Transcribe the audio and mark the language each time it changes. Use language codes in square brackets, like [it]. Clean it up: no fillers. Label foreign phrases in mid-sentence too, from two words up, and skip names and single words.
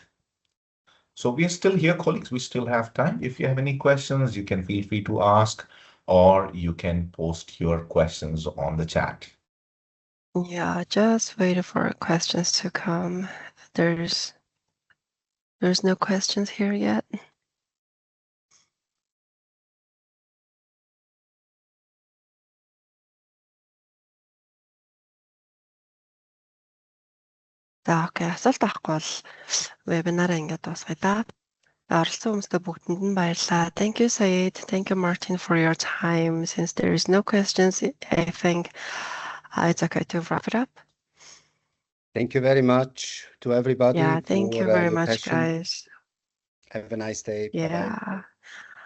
[en] So we are still here, colleagues. We still have time. If you have any questions, you can feel free to ask or you can post your questions on the chat. Yeah, just wait for questions to come. There's no questions here yet. [mn] За окей, асуулт авахгүй бол вебинараа ингээд дуусгая да. Оролцсон хүмүүстээ бүгдэнд нь баярлалаа. [en] Thank you, Said. Thank you, Martin, for your time. Since there is no questions, I think it's okay to wrap it up. Thank you very much to everybody. Yeah, thank you very much, passion. guys. Have a nice day. Yeah. Bye-bye. Have a nice